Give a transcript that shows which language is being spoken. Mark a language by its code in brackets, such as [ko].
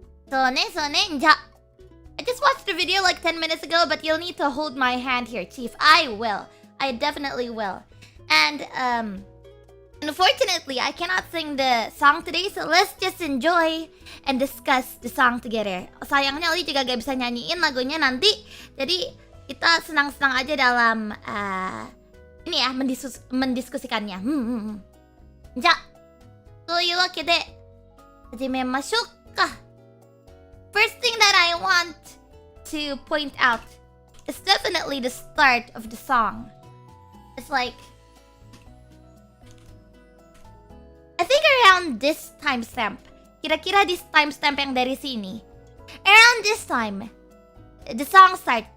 [en] So ne, ja. I just watched the video like 10 minutes ago, but you'll need to hold my hand here, Chief. I will. I definitely will. And unfortunately, I cannot sing the song today, so let's just enjoy and discuss the song together. [id] Sayangnya Oli juga gak bisa nyanyiin lagunya nanti, jadi kita senang-senang aja dalam ini ya, mendiskusikannya. [ja] Ja, というわけで始めましょうか。 [en] First thing that I want to point out is definitely the start of the song. It's like, I think around this timestamp, [id] kira-kira [en] this timestamp [id] yang dari sini, [en] around this time, the song start.